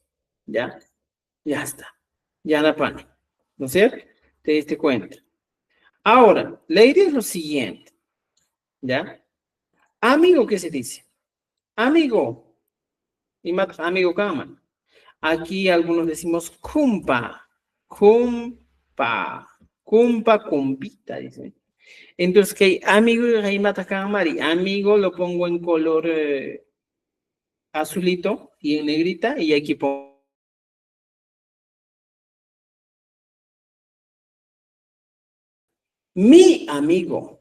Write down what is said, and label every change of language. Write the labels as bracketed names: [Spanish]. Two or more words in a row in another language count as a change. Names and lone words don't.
[Spanish] ¿Ya? Ya está. Yanapani. ¿No es cierto? Te diste cuenta. Ahora, la idea es lo siguiente. ¿Ya? Amigo, ¿qué se dice? Amigo. Y más amigo Kaman. Aquí algunos decimos kumpa. Kumpa. Kumpa, kumpita, dice. Entonces, que amigo y [Quechua] reimata Kamari. [Spanish] Amigo lo pongo en color azulito y en negrita. Y aquí pongo. Mi amigo.